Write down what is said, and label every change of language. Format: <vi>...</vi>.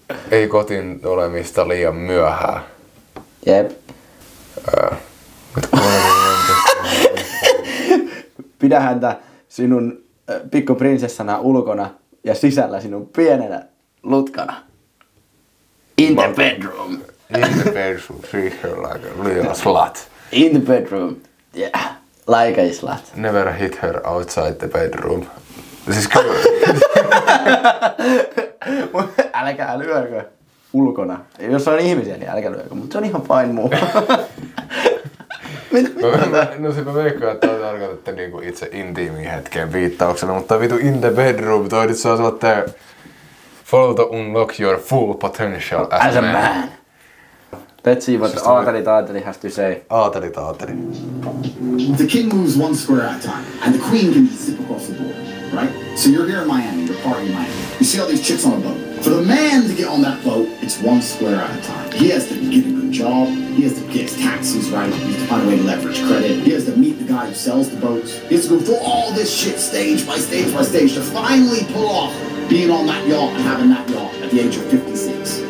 <fi>Ei kotiin olemista liian myöhään. Jep. Pidä häntä sinun pikkuprinsessana ulkona ja sisällä sinun pienenä lutkana.</fi> <en>In the bedroom. In the bedroom, treat her like a little slut. In the bedroom. Yeah. Like a slut. Never hit her outside the bedroom.</en> <fi>Siis kyllä. Älkää lyökö ulkona. Jos on ihmisiä, niin älkää lyökö, mutta se on ihan fine muu. No se mä veikkaan, että toi tarkoitatte niinku itse intiimiin hetkeen viittauksena, mutta vitu</fi> <en>in the bedroom,</en> <fi>toi nyt saa sellainen</fi> <en>follow to unlock your full potential as a man. Let's see what Aateli has to say. Aateli. The king moves one square at a time, and the queen can just zip across the board, right? So you're here in Miami, you're partying in Miami. You see all these chicks on a boat. For the man to get on that boat, it's one square at a time. He has to get a good job, he has to get his taxes right, he has to find a way to leverage credit, he has to meet the guy who sells the boats, he has to go through all this shit stage by stage by stage to finally pull off being on that yacht and having that yacht at the age of 56.</en>